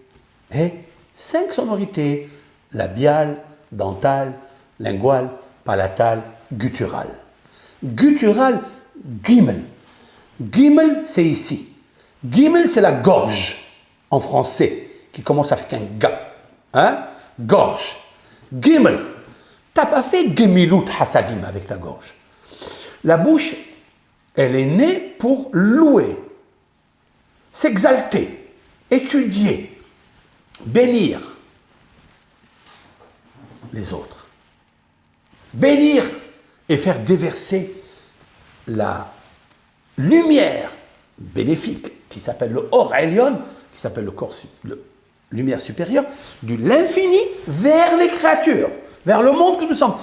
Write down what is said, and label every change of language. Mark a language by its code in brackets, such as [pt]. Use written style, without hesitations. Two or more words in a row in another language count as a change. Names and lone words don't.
[fr] Et 5 sonorités. Labiale, dentale, lingual, palatal, guttural. Guttural, gimel. Gimel, c'est ici. Gimel, c'est la gorge, en français, qui commence avec un ga. Hein? Gorge. Gimel. Tu n'as pas fait [he] גמילות חסדים [fr] avec ta gorge. La bouche, elle est née pour louer, s'exalter, étudier, bénir les autres. Bénir et faire déverser la lumière bénéfique qui s'appelle le [he] אור עליון, [fr] qui s'appelle le corps, lumière supérieure, de l'infini vers les créatures, vers le monde que nous sommes.